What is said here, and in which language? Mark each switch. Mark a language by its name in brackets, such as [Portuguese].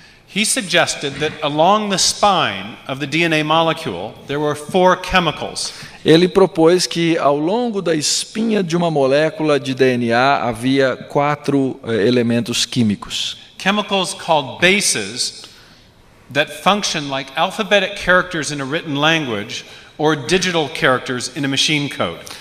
[English] He suggested that along the spine of the DNA molecule there were 4 chemicals. [Portuguese] Ele propôs que ao longo da espinha de uma molécula de DNA havia 4 elementos químicos. [English] Chemicals called bases that function like alphabetic characters in a written language or digital characters in a machine code.